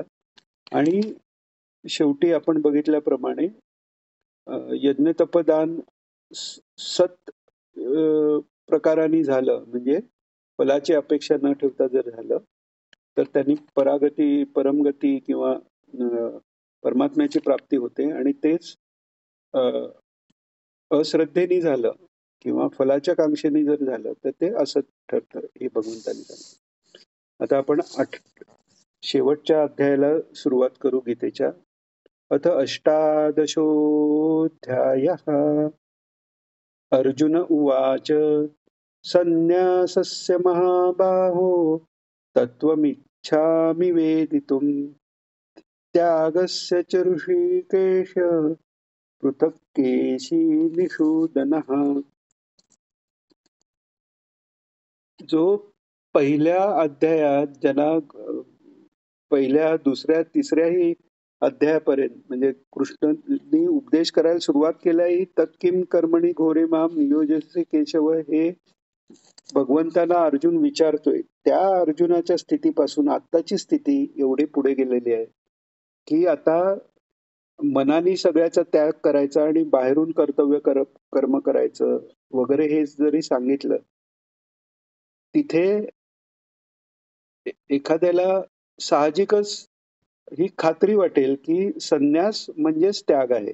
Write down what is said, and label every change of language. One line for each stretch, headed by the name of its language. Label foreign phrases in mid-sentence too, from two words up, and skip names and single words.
Marathi: आणि शेवटी आपण बघितल्याप्रमाणे यज्ञतपदान सत प्रकाराने झालं, म्हणजे फलाची अपेक्षा न ठेवता जर झालं तर त्यांनी परागती, परमगती किंवा परमात्म्याची प्राप्ती होते. आणि तेच अश्रद्धेने झालं किंवा फलाच्या कांक्षेने जर झालं तर ते असत ठरतं, हे भगवंतांनी सांगितलं. आता आपण शेवटच्या अध्यायाला सुरुवात करू गीतेच्या.
Sanskrit: अथ अष्टादशोऽध्यायः. अर्जुन उवाच संन्यासस्य महाबाहो तत्त्वमिच्छामि वेदितुम् त्यागस्य च ऋषिकेश पृथक् केशिनिषूदनः.
Marathi: जो पहिल्या अध्यायात ज्याला पहिल्या, दुसऱ्या, तिसऱ्याही अध्यायापर्यंत म्हणजे कृष्णांनी उपदेश करायला सुरुवात केल्याही
Sanskrit: तत्किम कर्मणी घोरे माम नियोजसे केशव
Marathi: हे भगवंतांना अर्जुन विचारतोय. त्या अर्जुनाच्या स्थितीपासून आत्ताची स्थिती एवढी पुढे गेलेली आहे की आता मनाने सगळ्याचा त्याग करायचा आणि बाहेरून कर्म करायचं वगैरे हे जरी सांगितलं, तिथे एखाद्याला साहजिकच ही खात्री वाटेल की संन्यास म्हणजेच त्याग आहे.